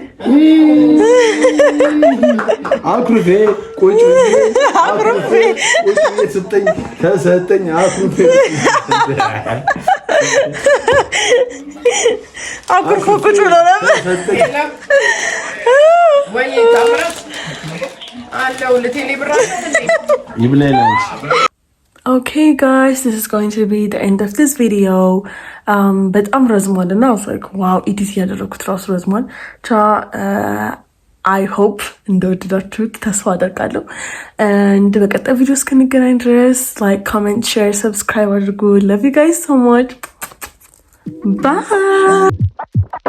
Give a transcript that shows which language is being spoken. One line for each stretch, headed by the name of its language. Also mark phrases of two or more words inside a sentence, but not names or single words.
Amharic: አኩርፌ ቁጭ ተሰጠኝ አኩርፎ ቁጭ ብሎ ነበር ወይ ታምራት
English: Okay guys, this is going to be the end of this video.
Amharic: በጣም ረዝሟል እና
English: I was like wow
Amharic: ኤዲት ያደረኩት ራሱ ረዝሟል።
English: I hope
Amharic: እንደወደዳችሁት ተስፋ አደርጋለሁ። እንደ በቀጣይ ቪዲዮ እስክንገናኝ ድረስ
English: like, comment, share, subscribe
Amharic: አድርጉ.
English: Love you guys so much. Bye.